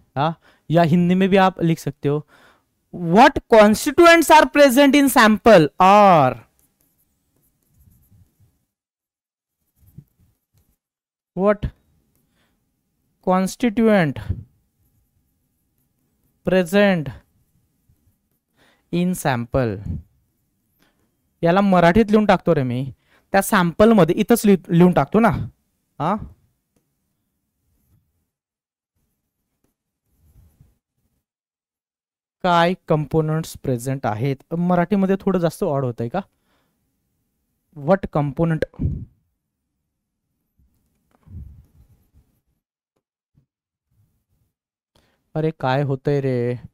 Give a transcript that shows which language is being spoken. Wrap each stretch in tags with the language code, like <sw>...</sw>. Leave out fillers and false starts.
<hi>हा, या हिंदी में भी आप लिख सकते हो.</hi> <en>what constituents are present in sample, or what constituent present in sample.</en> <mr>याला मराठीत लिहून टाकतो रे मी, त्या सॅम्पल मध्ये इथंच लिहून टाकतो ना. हा, काय कंपोनंट्स प्रेझेंट आहेत. मराठीमध्ये थोडं जास्त ऑड होत आहे का.</mr> <en>what component,</en> <mr>अरे काय होतंय रे.</mr>